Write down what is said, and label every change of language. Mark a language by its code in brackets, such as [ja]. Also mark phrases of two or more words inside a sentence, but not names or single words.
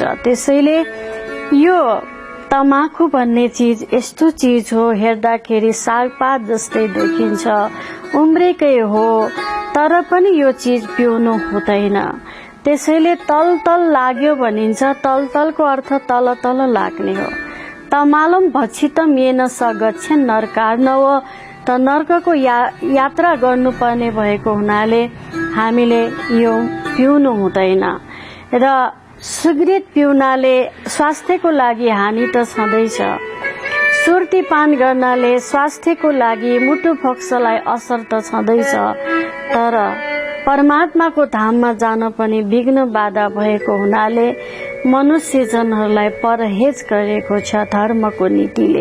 [ne] त्यसैले यो तमाकु भन्ने चीज यस्तो चीज हो, हेर्दाखेरि सागपात जस्तै देखिन्छ, उम्रेकै हो, तर पनि यो चीज पिउनु हुँदैन। त्यसैले तल तल लाग्यो भनिन्छ। तल तलको अर्थ तल तल लाग्ने हो। [sa] तमालम भक्षितम येन सगच्छ नरकार नव। [ne] त नर्कको यात्रा गर्नुपर्ने भएको हुनाले हामीले यो पिउनु हुँदैन। र सिगरेट पिउनाले स्वास्थ्यको लागि हानि त छँदैछ। सुर्ती पान गर्नाले स्वास्थ्यको लागि मुटु फोक्सोलाई असर त छँदैछ, तर परमात्माको धाममा जान पनि विघ्न बाधा भएको हुनाले मनुष्य जनहरूलाई परहेज गरेको छ धर्मको नीतिले।